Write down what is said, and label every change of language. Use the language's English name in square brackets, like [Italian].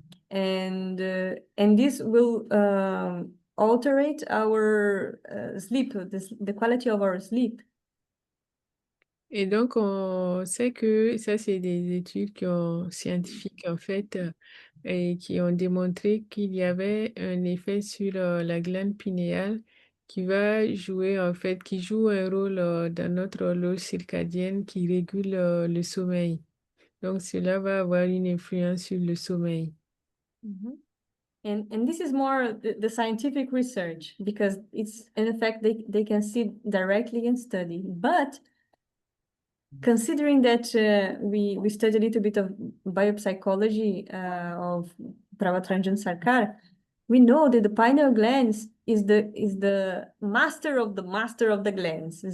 [English] And this will alterate our sleep, the quality of our sleep. [French] Et donc, on sait que ça, c'est des études scientifiques, en fait, et qui ont démontré qu'il y avait un effet sur la glande pinéale qui va jouer, en fait, qui joue un rôle dans notre horloge circadienne qui régule le sommeil. Donc, cela va avoir une influence sur le sommeil. Mm-hmm. [English] And this is more the scientific research, because it's an effect they can see directly and study. But considering that we studied a little bit of biopsychology of Pravatranjan Sarkar, we know that the pineal glands is the master of the glands.